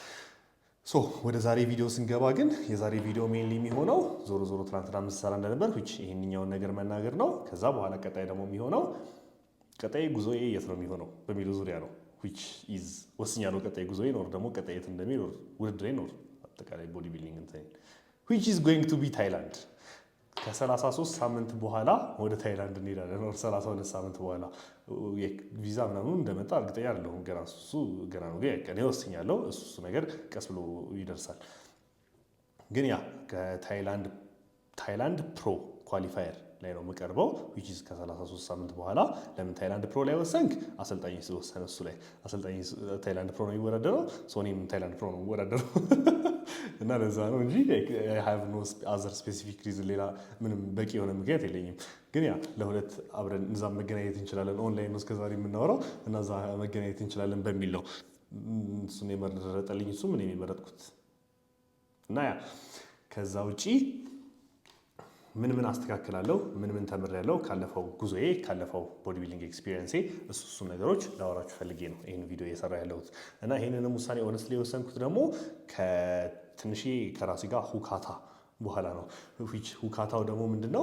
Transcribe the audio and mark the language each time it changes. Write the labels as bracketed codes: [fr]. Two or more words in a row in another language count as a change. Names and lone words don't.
[am] ወደ ዛሬ ቪዲዮ ስንገባ ግን የዛሬ ቪዲዮ ሜንሊ የሚሆነው ዞሮ ትናንትና ምሰራ እንደነበር ይሄንኛውን ነገር መናገር ነው። ከዛ በኋላ ቀጣይ ደግሞ የሚሆነው ቀጣይ ጉዞዬ የት ነው የሚሆነው በሚለው ዙሪያ ነው። ወስኛለሁ ቀጣይ ጉዞዬ ኖር ደግሞ ቀጣይ የት እንደሚኖር ውድድሬ ኖር አጠቃላይ [en] body building [am] እንትን [en] which is going to be Thailand [am] ከ33 ሳምንት በኋላ ወደ ታይላንድ እንሄዳለን። 32 ሳምንት በኋላ ቪዛ ምናምን እንደመጣ እርግጠኛ አይደለሁም። ገና ነው ግን ወስኛለሁ። እሱ ነገር ቀስ ብሎ ይደርሳል። ግን ያ ከታይላንድ ፕሮ ኳሊፋየር ላይ ነው የምቀርበው [en] which is [am] ከ33 ሳምንት በኋላ። ለምን ታይላንድ ፕሮ ላይ ወሰንክ? አሰልጣኝ ስለወሰነ እሱ ላይ አሰልጣኝ ታይላንድ ፕሮ ነው የሚወዳደረው። እኔም ታይላንድ ፕሮ ነው የሚወዳደረው እና ለዛ ነው እንጂ [en] I have no other specific reason [am] ሌላ ምንም በቂ የሆነ ምክንያት የለኝም። ግን ያ ለሁለት አብረን እዛም መገናኘት እንችላለን። ኦንላይን ነው እስከዛሬ የምናወራው እና እዛ መገናኘት እንችላለን በሚል ነው እሱን የመረጠልኝ እሱ ምን የመረጥኩት እና ያ ከዛ ውጪ ምን አስተካክላለሁ ምን ተምሬያለሁ ካለፈው ጉዞዬ ካለፈው [en] body building experience [am] እሱ ነገሮች ላወራችሁ ፈልጌ ነው ይሄን ቪዲዮ እየሰራ ያለሁት። እና ይሄንንም ውሳኔ ሆነስትሊ የወሰንኩት ደግሞ ከትንሽ ከራሴ ጋር ሁካታ በኋላ ነው። ሁካታው ደግሞ ምንድነው?